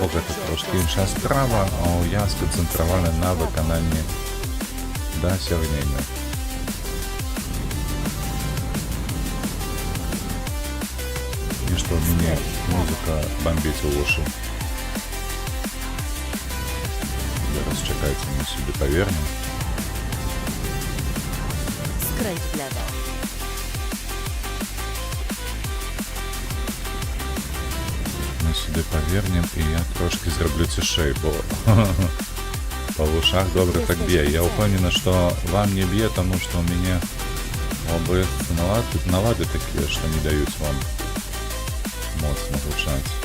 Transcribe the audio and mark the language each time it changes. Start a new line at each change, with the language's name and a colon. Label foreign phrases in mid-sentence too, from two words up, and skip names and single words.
Belarusian: бо гэта трошкі іншая справа, а я сканцэнтраваны на выкананні дасягнення. І што мяне музыка бомбіць у вушы. Зараз чакайце, мы сюды павернем.
Polish: Skręć w lewo.
Belarusian: Мы сюды павернем, і я трошки зраблю цішэй, бо па вушах добра так б'е. Я ўпэўнены, што вам не б'е, таму што ў мяне ОБС налады такія, што не даюць вам моцна гучаць.